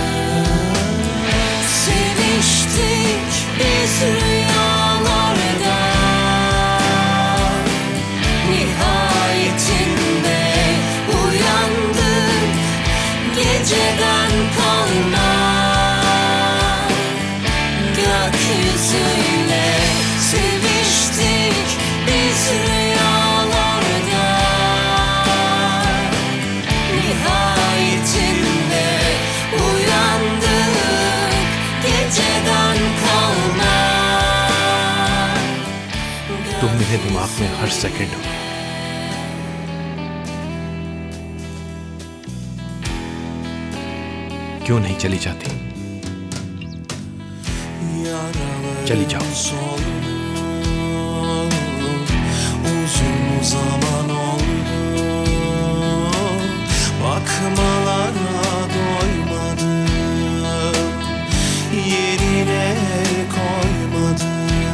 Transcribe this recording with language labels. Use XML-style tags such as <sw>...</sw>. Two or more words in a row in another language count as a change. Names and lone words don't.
<tr>Seviştik biz rüyalarda, nihayetinde uyandık geceden kalma gökyüzüyle. Seviştik biz rüyalarda, nihayetinde uyandık geceden kalma.</tr> <ur>तुम मेरे दिमाग में हर सेकंड हो। क्यों नहीं चली जाती? चली जाओ।</ur> <tr>Uzun zaman oldu, bakmalara doymadım, yerine koymadım.</tr>